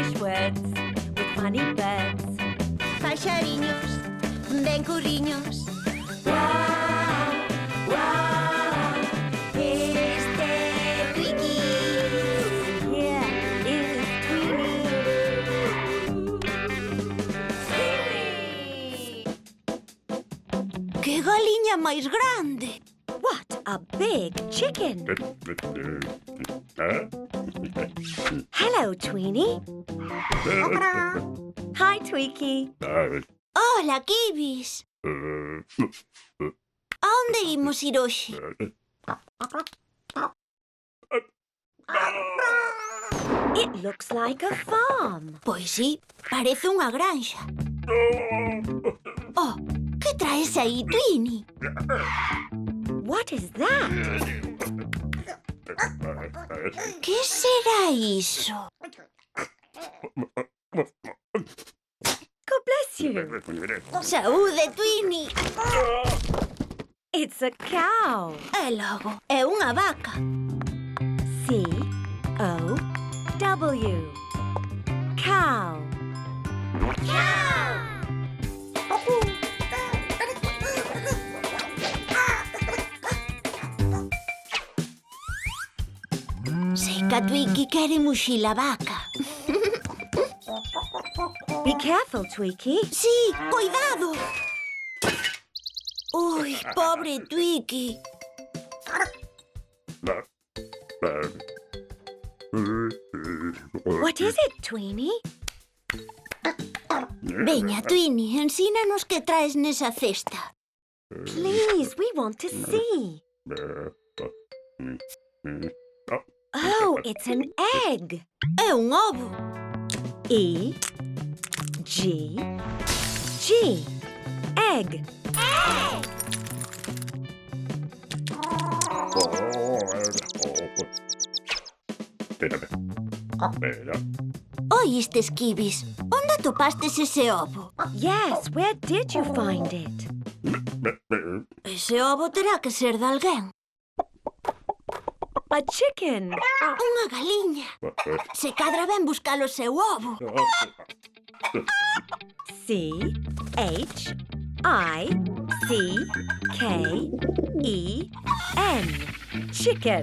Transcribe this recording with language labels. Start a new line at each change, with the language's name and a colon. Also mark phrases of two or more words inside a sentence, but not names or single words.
English: birds with funny birds.
Galician: Paxariños, ben curriños.
English: Wow, wow,
Galician: Este Twiki.
English: here is Tweety.
Galician: Que galiña máis grande.
English: What a big chicken! Hello, Tweeny. Hi, Tweaky.
Galician: Hola, Kibis. A onde imos ir hoxe?
English: It looks like a farm.
Galician: Pois sí, parece unha granxa. Oh, que traes aí, Twini?
English: What is that?
Galician: Que será iso?
English: God bless you.
Galician: Saúde, Twini.
English: It's a cow.
Galician: E logo, é unha vaca.
English: C-O-W. Cow.
Galician: Sei que a Twiki quere muxir a vaca.
English: Be careful, Tweaky.
Galician: Sí, cuidado. Ui, pobre Twiki.
English: What is it, Tweeny?
Galician: Veña, Twini, ensínanos que traes nesa cesta.
English: Please, we want to see. Oh, it's an egg.
Galician: É un ovo.
English: E G G. Egg.
Galician: Oístes, Kibis? Onde atopastes ese ovo?
English: Yes, where did you find it?
Galician: Ese ovo terá que ser de alguén.
English: A chicken.
Galician: Unha galiña. Se cadra ben buscar o seu ovo.
English: C H I C K E N. Chicken.